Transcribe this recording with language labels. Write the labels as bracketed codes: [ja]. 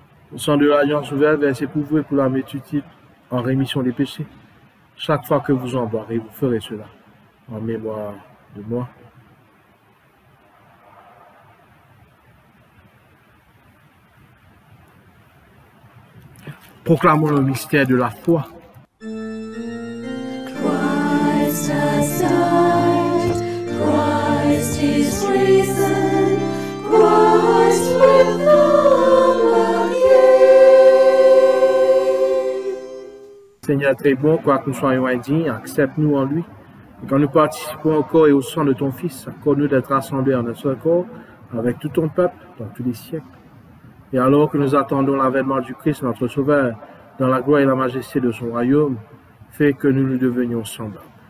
[fr] Le sang de l'alliance ouverte versé pour vous et pour la multitude en rémission des péchés. Chaque fois que vous en boirez, vous ferez cela en mémoire de moi. » Proclamons le mystère de la foi. [en] Christ has died, Christ is risen, Christ will come again. [fr] Seigneur très bon, quoi que nous soyons indignes, accepte-nous en lui. Et quand nous participons au corps et au sang de ton Fils, accorde-nous d'être rassemblés en un seul corps avec tout ton peuple dans tous les siècles. Et alors que nous attendons l'avènement du Christ, notre Sauveur, dans la gloire et la majesté de son royaume, fais que nous nous devenions semblables.